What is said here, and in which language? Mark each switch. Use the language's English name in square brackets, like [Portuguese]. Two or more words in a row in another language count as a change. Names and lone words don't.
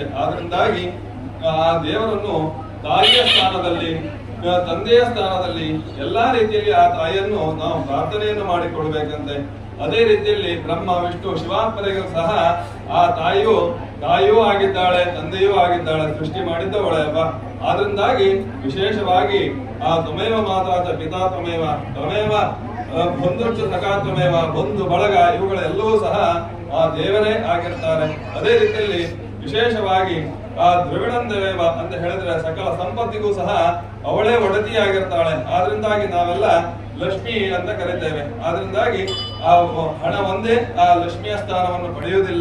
[Kannada] ಆದ್ರಿಂದಾಗಿ ಆ ದೇವರನ್ನು ತಾಯಿಯ ಸ್ಥಾನದಲ್ಲಿ, ತಂದೆಯ ಸ್ಥಾನದಲ್ಲಿ ಎಲ್ಲಾ ರೀತಿಯಲ್ಲಿ ಆ ತಾಯಿಯನ್ನು ನಾವು ಪ್ರಾರ್ಥನೆಯನ್ನು ಮಾಡಿಕೊಳ್ಬೇಕಂತೆ. ಅದೇ ರೀತಿಯಲ್ಲಿ ಬ್ರಹ್ಮ ವಿಷ್ಣು ಶಿವಾತ್ಮರಿಗೂ ಸಹ ಆ ತಾಯಿಯೂ ಆಗಿದ್ದಾಳೆ, ತಂದೆಯೂ ಆಗಿದ್ದಾಳೆ, ಸೃಷ್ಟಿ ಮಾಡಿದ್ದವಳೆ ಅಲ್ವಾ. ಆದ್ರಿಂದಾಗಿ ವಿಶೇಷವಾಗಿ ಆ [Sanskrit] ತ್ವಮೇವ ಮಾತಾ ಚ ಪಿತಾ ತ್ವಮೇವ ತ್ವಮೇವ ಬಂಧುಶ್ಚ ಸಖಾ ತ್ವಮೇವ, [Kannada] ಬಂಧು ಬಳಗ ಇವುಗಳೆಲ್ಲವೂ ಸಹ ಆ ದೇವರೇ ಆಗಿರ್ತಾರೆ. ಅದೇ ರೀತಿಯಲ್ಲಿ ವಿಶೇಷವಾಗಿ ಆ ದ್ರವಿಡಂದೇವ ಅಂತ ಹೇಳಿದ್ರೆ ಸಕಲ ಸಂಪತ್ತಿಗೂ ಸಹ ಅವಳೇ ಒಡತಿಯಾಗಿರ್ತಾಳೆ. ಆದ್ರಿಂದಾಗಿ ನಾವೆಲ್ಲ ಲಕ್ಷ್ಮಿ ಅಂತ ಕರಿತೇವೆ. ಆದ್ರಿಂದಾಗಿ ಆ ಹಣ ಒಂದೇ ಆ ಲಕ್ಷ್ಮಿಯ ಸ್ಥಾನವನ್ನು ಪಡೆಯುವುದಿಲ್ಲ.